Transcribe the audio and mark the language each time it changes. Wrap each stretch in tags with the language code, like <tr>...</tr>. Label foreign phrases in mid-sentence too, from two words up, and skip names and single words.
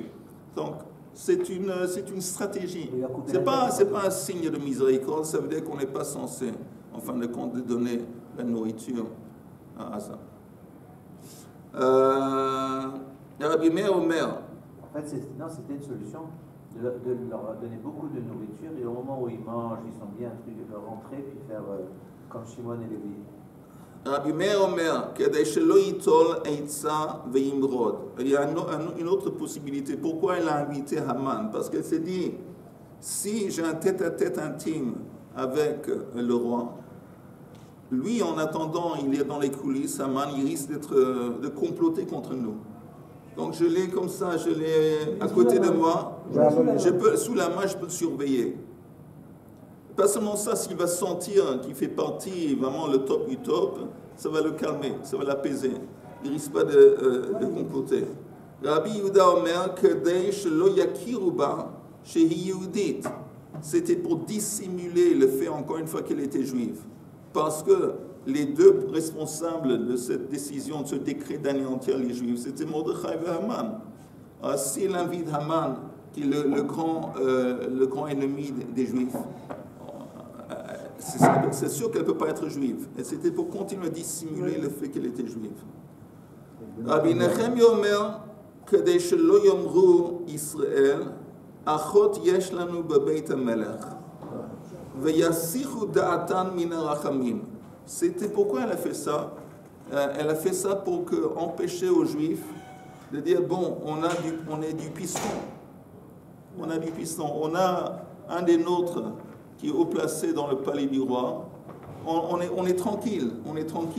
<fr>Donc, c'est une stratégie. C'est pas un signe de miséricorde, ça veut dire qu'on n'est pas censé, en fin de compte, de donner la nourriture à ça. Rabbi Meir Omer. En fait, c'était une solution de leur donner beaucoup de nourriture et au moment où ils mangent, ils sont bien rentrer puis faire comme Shimon et Lévi.</fr> <he>רבי מאיר אומר, כדי שלא יטול עצה וימרוד.</he> <fr>Il y a une autre possibilité. Pourquoi elle a invité Haman? Parce qu'elle s'est dit, si j'ai un tête-à-tête intime avec le roi, lui, en attendant, il est dans les coulisses, Haman, il risque de comploter contre nous. Donc je l'ai comme ça, je l'ai à côté de moi, sous la main, je peux le surveiller. Pas seulement ça, s'il va sentir qu'il fait partie vraiment le top du top, ça va le calmer, ça va l'apaiser. Il ne risque pas de comploter.</fr> <he>רבי יהודה אומר, כדי שלא יכירו בה שהיא יהודית.</he> <fr>C'était pour dissimuler le fait, encore une fois, qu'elle était juive. Parce que les deux responsables de cette décision, de ce décret d'anéantir les juifs, c'était Mordechai et Haman. Alors, s'il invite Haman, qui est le grand ennemi des juifs, c'est sûr qu'elle ne peut pas être juive. Et c'était pour continuer à dissimuler le fait qu'elle était juive.</fr> <he>רבי נחם יומר, כדי שלא יאמרו ישראל, אחות יש לנו בבית המלך, ויסיחו דעתן מן הרחמים.</he> <fr>C'était pourquoi elle a fait ça. Elle a fait ça pour empêcher aux Juifs de dire bon, on est du piston. On a du piston. On a un des nôtres qui est haut placé dans le palais du roi. On est tranquille. On est tranquille.</fr>